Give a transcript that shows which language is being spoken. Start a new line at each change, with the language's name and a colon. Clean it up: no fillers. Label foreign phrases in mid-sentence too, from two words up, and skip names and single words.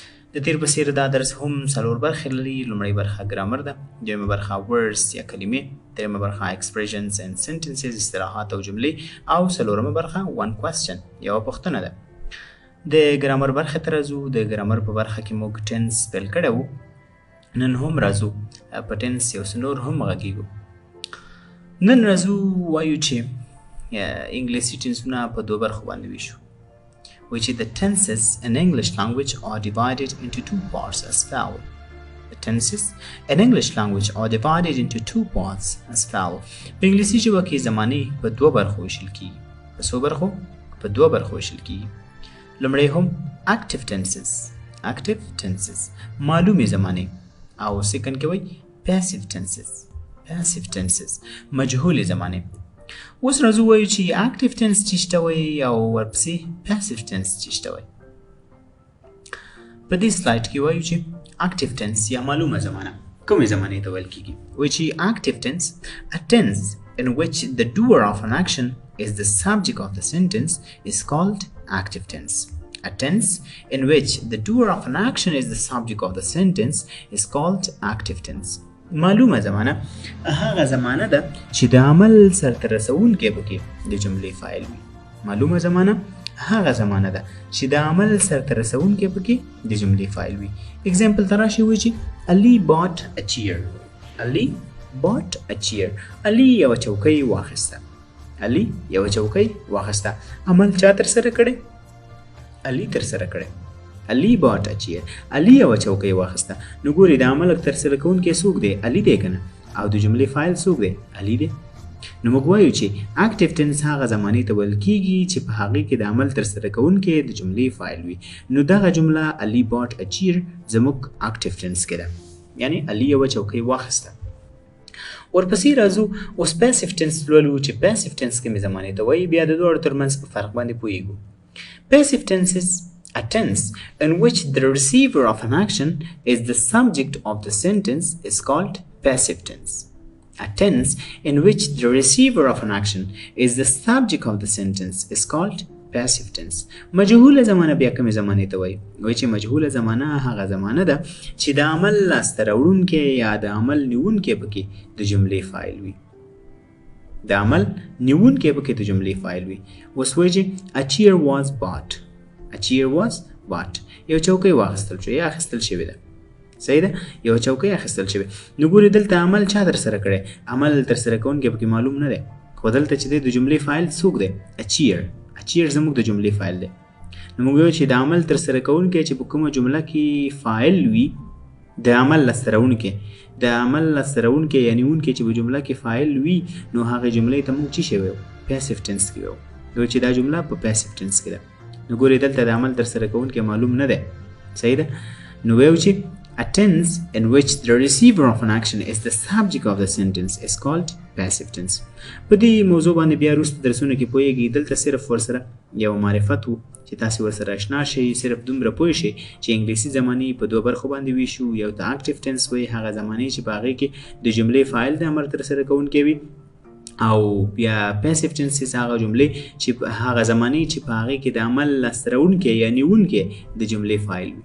Pashto: د تیر په څېر دا درس هم څلور برخې لري. لومړۍ برخه ګرامر ده، دویمه برخه ورډز یا کلمې، درېیمه برخه
English: expressions and sentences
Pashto: اصطلاحات او جملې، او څلورمه برخه
English: one question
Pashto: یوه پوښتنه ده. د ګرامر برخې ته راځو. د ګرامر په برخه کې موږ ټنس پیل کړی وو، نن هم راځو په ټنس یو څه نور هم غږیږو. نن راځو وایو چې انګلیسي ټنسونه په دوه برخو باندې ویشو،
English: which is the tenses in English language are divided into two parts as follows. The tenses in English language are divided into two parts as follows.
Pashto: په انګلیسي ژبه کې زمانې په دوه برخو ویشل کیږي. په څو برخو؟ په دوه برخو ویشل کیږي. لومړی هم
English: active tenses. active tenses
Pashto: معلومې زمانې، او سیکنډ کې وایي
English: passive tenses. passive tenses
Pashto: مجهولې زمانې. اوس راځو وایو چې
English: active tense
Pashto: څه شته وایي او ورپسې
English: passive tense
Pashto: څه شته وایي. په دې سلایډ کې وایو چې
English: active tense
Pashto: یا معلومه زمانه کومې زمانې ته ویل کیږي. وایي چې
English: active tense a tense in which the doer of an action is the subject of the sentence is called active tense. A tense in which the doer of an action is the subject of the sentence is called active tense.
Pashto: معلومه زمانه هغه زمانه ده چې د عمل سرته رسونکی پکې د جملې فاعل وي. معلومه زمانه هغه زمانه ده چې د عمل سرته رسونکی پکې د جملې فاعل وي. اگزامپل ته راشي وایي چې
English: Ali bought a chair. Ali bought a chair.
Pashto: علي یوه چوکۍ واخیسته. علي یوه چوکۍ واخیسته. عمل چا ترسره کړی؟ علي ترسره کړی.
English: Ali bought a chair.
Pashto: علي یوه چوکۍ واخیسته. نو ګورې د عمل ترسره کوونکی څوک دی؟ علي دی که نه؟ او د جملې فاعل څوک دی؟ علي دی. نو موږ وایو چې
English: active tense
Pashto: هغه زمانې ته ویل کیږي چې په هغې کې د عمل ترسره کوونکی د جملې فاعل وي. نو دغه جمله
English: Ali bought a chair
Pashto: زموږ
English: active tense
Pashto: کې ده، یعنی علي یوه چوکۍ واخیسته. ورپسې راځو اوس
English: passive tense
Pashto: لولو چې
English: passive tense
Pashto: کومې زمانې ته وایي. بیا د دواړو ترمنځ په فرق باندې پوهیږو.
English: passive tenses a tense in which the receiver of an action is the subject of the sentence is called passive tense. A tense in which the receiver of an action is the subject of the sentence is called passive tense.
Pashto: مجهوله زمانه بیا کومې زمانې ته وایي؟ وایي چې مجهوله زمانه هغه زمانه ده چې د عمل لاسته راوړونکی یا د عمل نیونکی پکې د جملې فاعل وي. د عمل نیونکی پکې د جملې فاعل وي.
English: اوس وایي چې a chair was bought. A chair was bought.
Pashto: یو چوکۍ واخیستل شو یا اخیستل شوې ده. صحیح ده؟ یو چوکۍ اخیستل شوې. نو ګورې دلته عمل چا ترسره کړی؟ عمل ترسره کوونکی پکې معلوم نه دی، خو دلته چې دی د جملې فاعل څوک دی؟
English: a chair. a chair
Pashto: زموږ د جملې فاعل دی. نو موږ وایو چې د عمل ترسره کوونکی چې په کومه جمله کې فاعل وي، د عمل لاسته راوړونکی، د عمل لاسته راوړونکی یا نیونکی چې په جمله کې فاعل وي، نو هغې جملې ته موږ څه شی وایو؟
English: passive tense
Pashto: کې وایو. نو چې دا جمله په
English: passive tense
Pashto: کې ده. نو ګورې دلته د عمل ترسره کوونکی معلوم نه دی. صحیح ده؟ نو وایو چې
English: a tense in which the receiver of an action is the subject of the sentence is called passive tense.
Pashto: په دې موضوع باندې بیا وروسته درسونه کې پوهیږئ. دلته صرف ورسره یو معرفت و چې تاسې ورسره اشنا شئ. صرف دومره پوه شئ چې انګلیسي زمانې په دوه برخو باندې ویشو. یو ته
English: active tense
Pashto: وایي، هغه زمانې چې په هغې کې د جملې فاعل د عمل ترسره کوونکی وي، او بیا
English: passive tenses
Pashto: هغه جملې چې هغه زمانې چې په هغې کې د عمل لاسته راوړونکی یا نیونکی د جملې فاعل وي.